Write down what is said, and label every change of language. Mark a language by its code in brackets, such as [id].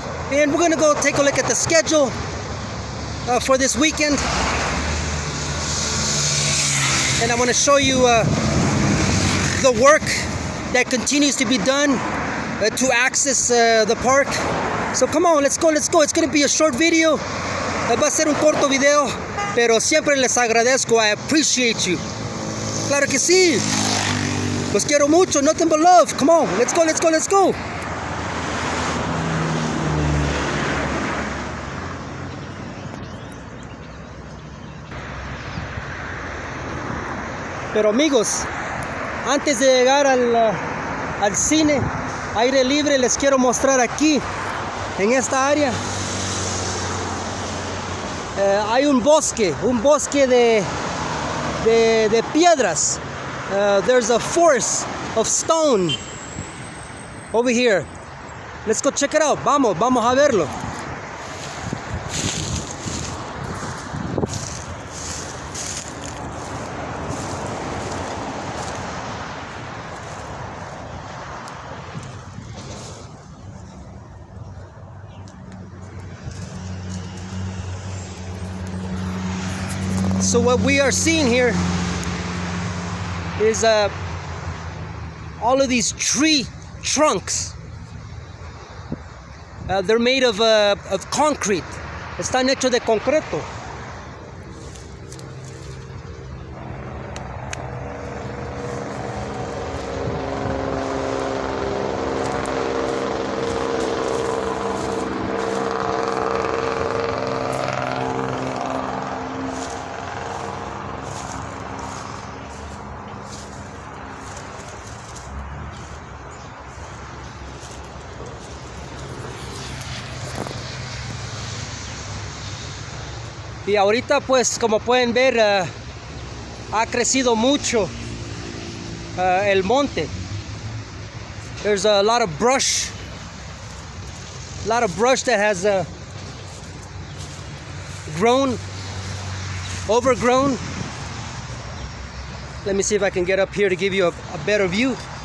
[en] And we're gonna go take a look at the schedule for this weekend. And I'm gonna show you the work that continues to be done to access the park. So come on, let's go. It's gonna be a short video. [es] Va a ser un corto video, pero siempre les agradezco. [en] I appreciate you. [es] Claro que sí. Los quiero mucho. [en] Nothing but love. Come on, let's go. [es] Pero amigos, antes de llegar al cine aire libre, les quiero mostrar aquí en esta área hay un bosque de piedras. [en] There's a forest of stone over here. Let's go check it out. [es] Vamos a verlo. [en] So what we are seeing here is all of these tree trunks. They're made of concrete. [es] Están hechos de concreto. Y ahorita pues como pueden ver ha crecido mucho el monte. [en] There's a lot of brush that has overgrown. Let me see if I can get up here to give you a better view.